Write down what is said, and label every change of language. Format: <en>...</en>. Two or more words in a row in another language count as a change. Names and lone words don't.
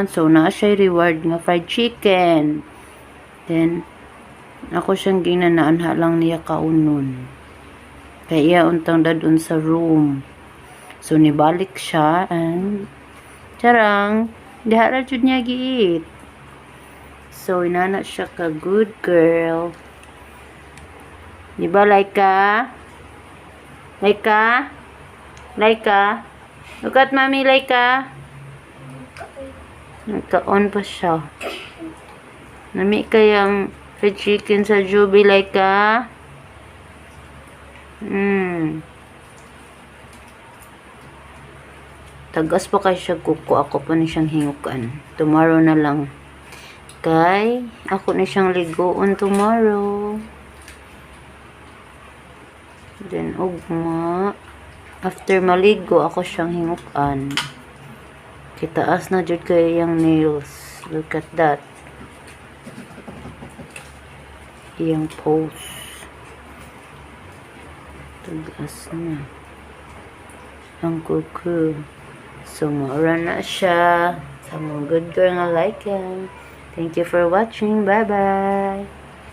<ceb>So, naa siya reward nga</ceb> <en>fried chicken.</en> <ceb>Then, ako siyang ginanaan lang niya kaunon. Kaya iya untang dadun sa room. So, nibalik siya and charang, dihara jud niya giit. So, inana siya ka</ceb> <en>good girl.</en> <ceb>Diba, Laika? Laika?</ceb> <en>Laika? Look at Mami, Laika.</en> <ceb>Nagka-on pa siya. Nami kayang</ceb> <en>fried chicken</en> <ceb>sa Jollibee, Laika. Tagas pa kay siya kuko. Ako pa ni siyang hingukan. Tomorrow na lang. Kay, ako ni siyang ligoon tomorrow. Then, ugma. After maligo, ako siyang hingukan. Kitaas na jud kay yung nails.</ceb> <en>Look at that.</en> <ceb>Iyang pose. Tagas na. Ang kuku. So, maura na siya. Sa mga</ceb> <en>good girl</en> <ceb>nga</ceb> <en>like him. Thank you for watching. Bye-bye.</en>